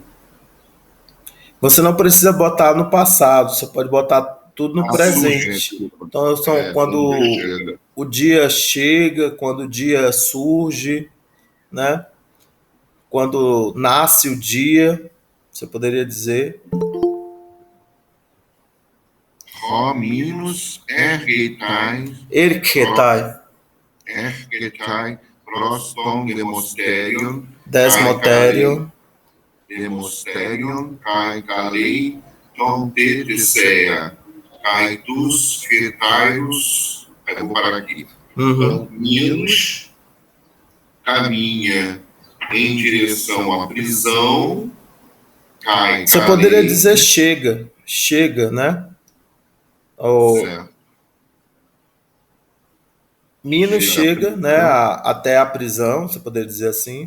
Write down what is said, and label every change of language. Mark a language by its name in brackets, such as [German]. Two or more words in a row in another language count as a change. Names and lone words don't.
[Portuguese] Você não precisa botar no passado, você pode botar tudo no presente. Surge. Então, são quando o dia chega, quando o dia surge, né? Quando nasce o dia, você poderia dizer. [Greek] Ὁ Μίνως ἔρχεται Ergetai πρὸς τὸ Desmoterium δεσμωτήριον καὶ καλεῖ τὸν Θησέα καὶ τοὺς ἑταίρους. [Portuguese] Aí vou parar aqui. Então, Minos caminha em direção à prisão. Você poderia dizer chega, né? Certo. Minos chega, né, até a prisão, você poderia dizer assim.